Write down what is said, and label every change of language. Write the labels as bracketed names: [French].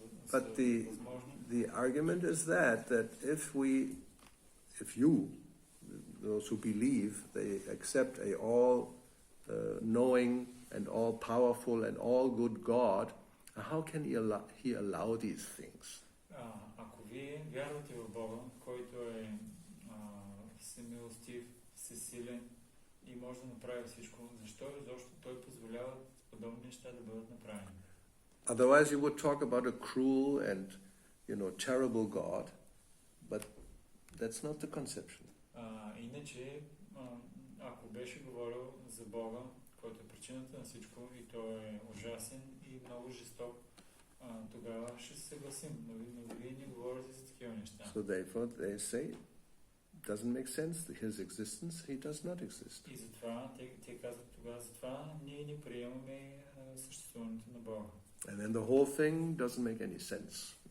[English] But the argument is that if you, those who believe, they accept a all-knowing and all-powerful and all-good God, how can he allow these things? [Bulgarian] Ако вие вярвате в Бога, който е всемилостив, всесилен и може да направи всичко, защо той позволява подобни неща да бъдат направени? [English] Otherwise you would talk about a cruel and, terrible God, but that's not the conception. [Bulgarian] Иначе, ако беше говорил за Бога, който е причината на всичко и той е ужасен и много жесток, тогава ще се съгласим, но вие не говорите за такива неща. [English] So therefore they say, doesn't make sense, his existence, he does not exist. [Bulgarian] И затова те казват тогава, затова ние не приемаме съществуването на Бога. [English] And then the whole thing doesn't make any sense.